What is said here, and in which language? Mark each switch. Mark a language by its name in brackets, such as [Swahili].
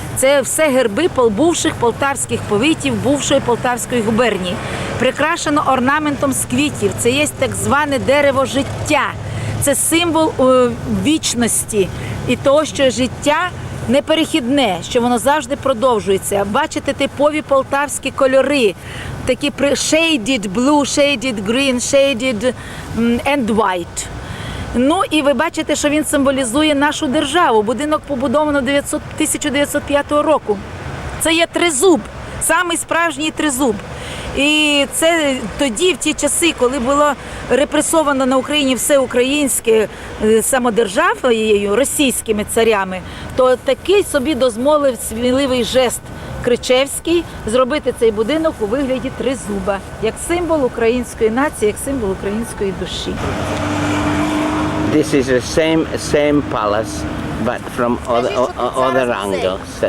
[Ukrainian] Це все герби бувших полтавських повітів, бувшої Полтавської губернії. Прикрашено орнаментом з квітів. Це є так зване дерево життя. Це символ вічності і того, що життя неперехідне, що воно завжди продовжується. Бачите типові полтавські кольори, такі [English] shaded blue, shaded green, shaded and white. [Ukrainian] Ну і ви бачите, що він символізує нашу державу. Будинок побудовано 1905 року. Це є тризуб, самий справжній тризуб. І це тоді, в ті часи, коли було репресовано на Україні все українське самодержавою, російськими царями, то такий собі дозволив сміливий жест Кричевський зробити цей будинок у вигляді тризуба, як символ української нації, як символ української душі. [English] This is the same palace, but from other angles.